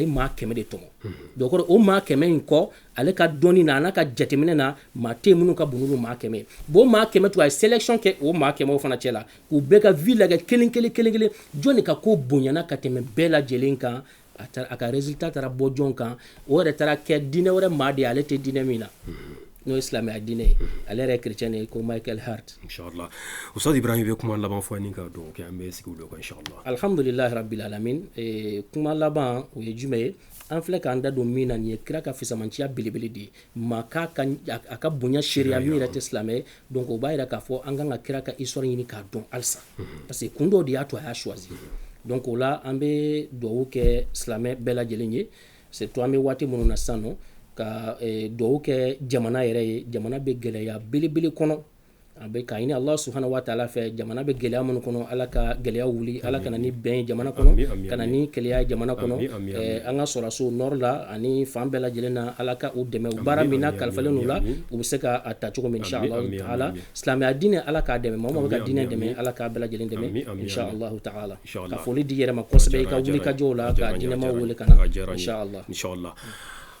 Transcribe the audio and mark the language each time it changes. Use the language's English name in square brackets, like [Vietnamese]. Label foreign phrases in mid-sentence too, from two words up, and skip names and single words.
[Bambara] maa 100 de tɔmɔ donc o maa 100 in kɔ ale ka dɔnni na a n'a ka jateminɛ na maa tɛ minnu ka bon n'olu maa 100 bon maa 100 to a ye sélection kɛ o maa 100 fana cɛla k'u bɛɛ ka vie lajɛ kelen kelen kelen kelen jɔn de ka ko bonyana ka tɛmɛ bɛɛ lajɛlen kan a ka résultat taara bɔ jɔn kan o yɛrɛ taara kɛ diinɛ wɛrɛ maa de ye ale tɛ diinɛ min na n'o ye silamɛya diinɛ ye ale yɛrɛ ye chrétien ye ko Michael Hart inshallah Ustaz Ibrahim bɛ kuma laban fɔ ni ka dɔn kɛ an bɛ sigi o kan inshallah [Arabic] الحمد لله رب العالمين [Bambara] kuma laban o ye jumɛn ye an filɛ k'an da don min na nin ye kira ka fisamantiya belebele de ye maa a ka bonya seereya min yɛrɛ tɛ silamɛ ye donc o b'a yira k'a fɔ an kan ka kira ka histoire ɲini k'a dɔn halisa parce que kun dɔw de y'a to a y'a choisi donc o la an bɛ duwawu kɛ silamɛ bɛɛ lajɛlen ye surtout an bɛ waati minnu na sisan nɔ ka duwawu kɛ jamana yɛrɛ ye jamana bɛ gɛlɛya belebele kɔnɔ a bɛ k'a ɲini [Arabic] الله سبحانه وتعالى [Bambara] fɛ jamana bɛ gɛlɛya minnu kɔnɔ ala ka gɛlɛya wuli ala kana ni bɛn jamana kɔnɔ kana ni kɛlɛya jamana kɔnɔ an ka sɔrɔso nord la ani fan bɛɛ lajɛlen na ala ka u dɛmɛ u baara min na kalifalen n'u la u bɛ se ka a ta cogo min [Arabic] إن شاء الله تعالى [Bambara] silamɛya diinɛ ala k'a dɛmɛ maa o maa bɛ ka diinɛ dɛmɛ ala k'a bɛɛ lajɛlen dɛmɛ [Arabic] إن شاء الله تعالى [Bambara] ka foli di yɛrɛ ma kosɛbɛ i ka wuli ka jɔw la ka diinɛmaw wele ka na inshallah